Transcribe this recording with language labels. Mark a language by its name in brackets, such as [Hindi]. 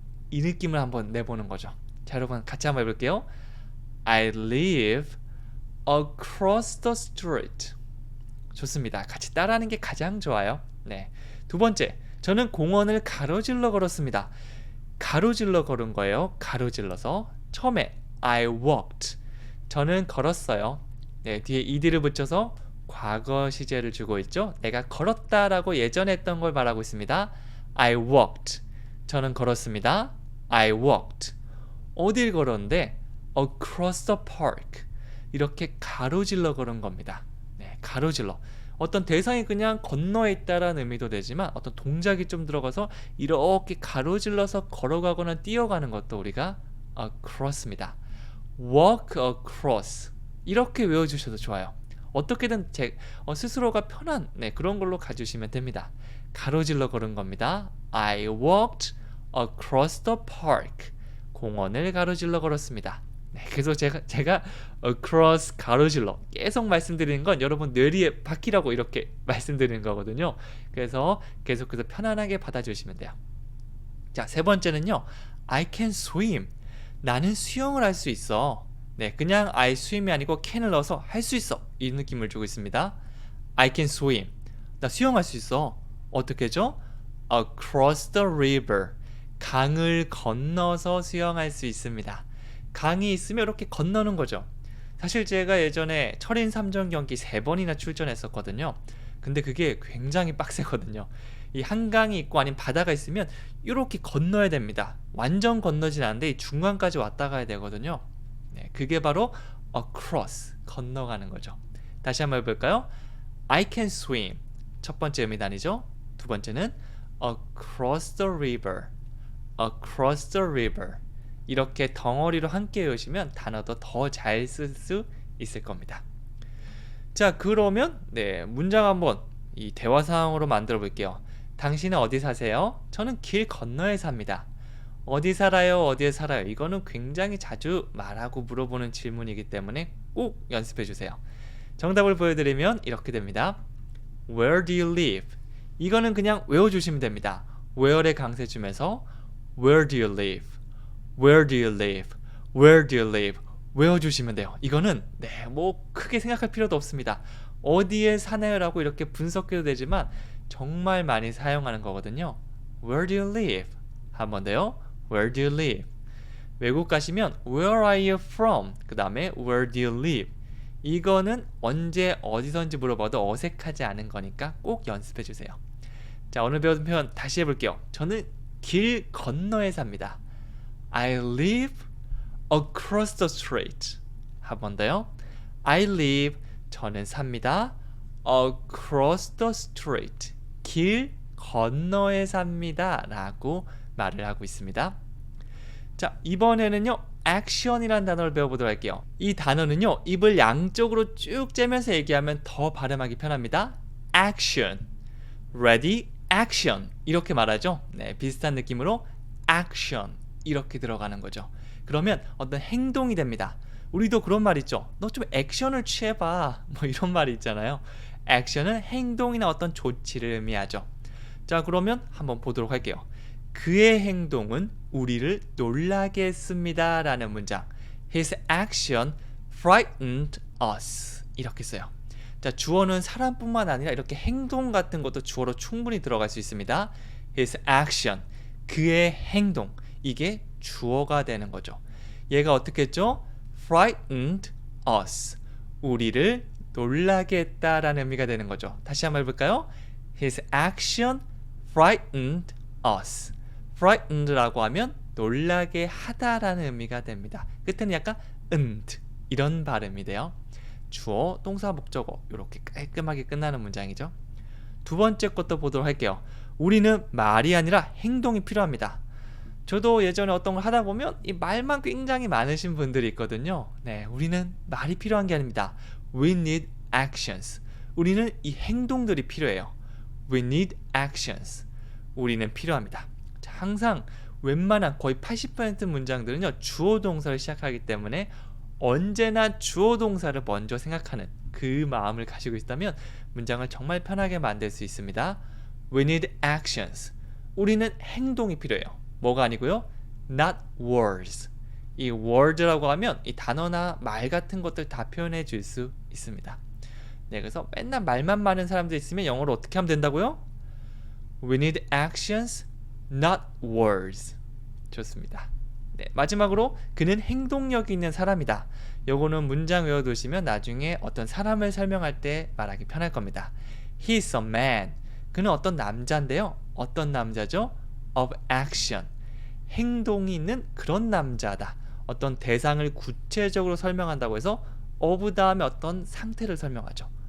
[Korean] 이 느낌을 한번 내보는 거죠. 자, 여러분 같이 한번 해볼게요. [English] I live across the street. [Korean] 좋습니다. 같이 따라하는 게 가장 좋아요. 네. 두 번째, 저는 공원을 가로질러 걸었습니다. 가로질러 걸은 거예요. 가로질러서. 처음에 [English] I walked. [Korean] 저는 걸었어요. 네, 뒤에 ed를 붙여서 과거 시제를 주고 있죠. 내가 걸었다라고 예전에 했던 걸 말하고 있습니다. [English] I walked. [Korean] 저는 걸었습니다. [English] I walked. [Korean] 어딜 걸었는데 [English] across the park. [Korean] 이렇게 가로질러 걸은 겁니다. 네, 가로질러. 어떤 대상이 그냥 건너에 있다라는 의미도 되지만 어떤 동작이 좀 들어가서 이렇게 가로질러서 걸어가거나 뛰어가는 것도 우리가 across입니다. [English] walk across. [Korean] 이렇게 외워주셔도 좋아요. 어떻게든 스스로가 편한 그런 걸로 가주시면 됩니다. 가로질러 걸은 겁니다. [English] I walked across the park. [Korean] 공원을 가로질러 걸었습니다. 네, 그래서 제가 across 가로질러 계속 말씀드리는 건 여러분 뇌리에 박히라고 이렇게 말씀드리는 거거든요. 그래서 계속해서 편안하게 받아주시면 돼요. 자, 세 번째는요. [English] I can swim. [Korean] 나는 수영을 할 수 있어. 네, 그냥 I swim이 아니고 can을 넣어서 할 수 있어. 이 느낌을 주고 있습니다. [English] I can swim. [Korean] 나 수영할 수 있어. 어떻게 죠? [English] Across the river. [Korean] 강을 건너서 수영할 수 있습니다. 강이 있으면 이렇게 건너는 거죠. 사실 제가 예전에 철인 3전 경기 3번이나 출전했었거든요. 근데 그게 굉장히 빡세거든요. 이 한강이 있고 아니면 바다가 있으면 이렇게 건너야 됩니다. 완전 건너진 않는데 이 중간까지 왔다 가야 되거든요. 네, 그게 바로 across, 건너가는 거죠. 다시 한번 해볼까요? [English] I can swim. [Korean] 첫 번째 의미단이죠. 두 번째는 [English] across the river. across the river. [Korean] 이렇게 덩어리로 함께 외우시면 단어도 더 잘 쓸 수 있을 겁니다. 자, 그러면 문장 한번 이 대화 상황으로 만들어 볼게요. 당신은 어디 사세요? 저는 길 건너에 삽니다. 어디 살아요? 어디에 살아요? 이거는 굉장히 자주 말하고 물어보는 질문이기 때문에 꼭 연습해 주세요. 정답을 보여드리면 이렇게 됩니다. [English] Where do you live? [Korean] 이거는 그냥 외워주시면 됩니다. [English] where의 [Korean] 강세 주면서 [English] Where do you live? Where do you live? Where do you live? [Korean] 외워주시면 돼요. 이거는 뭐 크게 생각할 필요도 없습니다. 어디에 사나요? 라고 이렇게 분석해도 되지만 정말 많이 사용하는 거거든요. [English] Where do you live? [Korean] 한 번 더요. Where do you live? 외국 가시면 [English] Where are you from? [Korean] 그 다음에 [English] Where do you live? [Korean] 이거는 언제 어디선지 물어봐도 어색하지 않은 거니까 꼭 연습해 주세요. 자, 오늘 배운 표현 다시 해볼게요. 저는 길 건너에 삽니다. [English] I live across the street. [Korean] 한 번 더요. [English] I live, [Korean] 저는 삽니다. [English] across the street. [Korean] 길 건너에 삽니다. 라고 말을 하고 있습니다. 자, 이번에는요. action이라는 단어를 배워보도록 할게요. 이 단어는요. 입을 양쪽으로 쭉 째면서 얘기하면 더 발음하기 편합니다. [English] action. ready, action. [Korean] 이렇게 말하죠. 네, 비슷한 느낌으로 action. 이렇게 들어가는 거죠. 그러면 어떤 행동이 됩니다. 우리도 그런 말 있죠. 너 좀 액션을 취해봐. 뭐 이런 말이 있잖아요. 액션은 행동이나 어떤 조치를 의미하죠. 자, 그러면 한번 보도록 할게요. 그의 행동은 우리를 놀라게 했습니다. 라는 문장. [English] His action frightened us. [Korean] 이렇게 써요. 자, 주어는 사람뿐만 아니라 이렇게 행동 같은 것도 주어로 충분히 들어갈 수 있습니다. [English] His action. [Korean] 그의 행동. 이게 주어가 되는 거죠. 얘가 어떻게 했죠? [English] frightened us. [Korean] 우리를 놀라게 했다라는 의미가 되는 거죠. 다시 한번 해볼까요? [English] His action frightened us. [Korean] frightened라고 하면 놀라게 하다라는 의미가 됩니다. 끝에는 약간 이런 발음이 돼요. 주어, 동사, 목적어 이렇게 깔끔하게 끝나는 문장이죠. 두 번째 것도 보도록 할게요. 우리는 말이 아니라 행동이 필요합니다. 저도 예전에 어떤 걸 하다 보면 이 말만 굉장히 많으신 분들이 있거든요. 네, 우리는 말이 필요한 게 아닙니다. [English] We need actions. [Korean] 우리는 이 행동들이 필요해요. [English] We need actions. [Korean] 우리는 필요합니다. 자, 항상 웬만한 거의 80% 문장들은요. 주어 동사를 시작하기 때문에 언제나 주어 동사를 먼저 생각하는 그 마음을 가지고 있다면 문장을 정말 편하게 만들 수 있습니다. [English] We need actions. [Korean] 우리는 행동이 필요해요. 뭐가 아니고요? [English] Not words. [Korean] 이 word라고 하면 이 단어나 말 같은 것들 다 표현해 줄 수 있습니다. 네, 그래서 맨날 말만 많은 사람들 있으면 영어로 어떻게 하면 된다고요? [English] We need actions, not words. [Korean] 좋습니다. 네, 마지막으로 그는 행동력이 있는 사람이다. 요거는 문장 외워두시면 나중에 어떤 사람을 설명할 때 말하기 편할 겁니다. [English] He is a man. [Korean] 그는 어떤 남자인데요. 어떤 남자죠? [English] Of action. [Korean] 행동이 있는 그런 남자다. 어떤 대상을 구체적으로 설명한다고 해서 of 다음에 어떤 상태를 설명하죠.